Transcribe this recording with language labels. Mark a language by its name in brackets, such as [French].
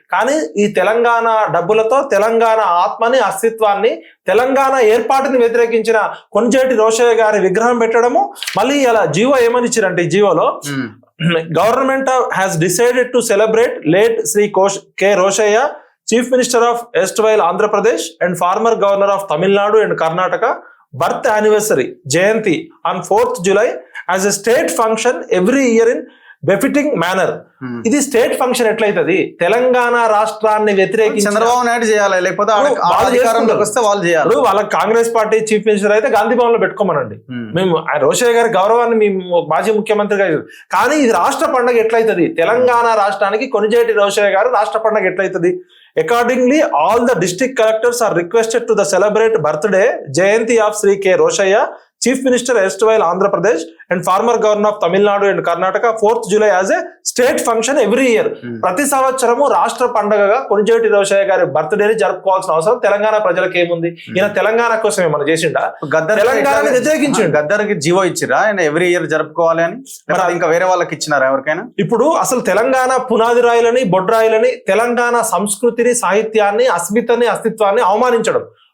[Telugu] కానీ ఈ తెలంగాణ డబ్బులతో తెలంగాణ ఆత్మని, అస్తిత్వాన్ని, తెలంగాణ ఏర్పాటుని వ్యతిరేకించిన కొంజేటి రోషయ్య గారి విగ్రహం పెట్టడము. మళ్ళీ ఇలా జీవో ఏమని ఇచ్చారంటే, ఈ జీవోలో government [English] has decided to celebrate late Sri K. Roshaya, Chief Minister of erstwhile Andhra Pradesh and former Governor of Tamil Nadu and Karnataka, birth anniversary Jayanti on 4th July as a state function every year in befitting manner. [Telugu] ఇది state function ఎట్లయితది? Telangana రాష్ట్రాన్ని వ్యతిరేకించి చంద్రబాబు నాయుడు చేయాలి, లేకపోతే వాళ్ళు చేయాలి. వాళ్ళ Congress party chief minister అయితే గాంధీ భవన్ లో పెట్టుకోమనండి. మేము రోషయ్య గారి గౌరవాన్ని మేము మాజీ ముఖ్యమంత్రిగా, కానీ ఇది రాష్ట్ర పండుగ ఎట్లయితది? తెలంగాణ రాష్ట్రానికి కొనిజేటి రోషయ్య గారు రాష్ట్ర పండుగ ఎట్లయితది? [English] Accordingly, all the district collectors are requested to the celebrate birthday Jayanti of Sri K. Roshaya, Chief Minister erstwhile Andhra Pradesh and former Governor of Tamil Nadu and Karnataka, 4th July as a state function every year. [Telugu] ప్రతి సంవత్సరము రాష్ట్ర పండుగగా కొనిజేటి రోషయ్య గారి బర్త్డేని జరుపుకోవాల్సిన అవసరం తెలంగాణ ప్రజలకు ఏముంది? ఈయన తెలంగాణ కోసం ఏమన్నా చేసిండా? తెలంగాణని వ్యతిరేకించిండు. గద్దర్కి జీవో ఇచ్చిరా ఆయన ఎవ్రీ ఇయర్ జరుపుకోవాలి అని? ఇంకా వేరే వాళ్ళకి ఇచ్చినారా ఎవరికైనా? ఇప్పుడు అసలు తెలంగాణ పునాది రాయిలని, బొడ్రాయిలని, తెలంగాణ సంస్కృతిని, సాహిత్యాన్ని, అస్మితని, అస్తిత్వాన్ని అవమానించడం.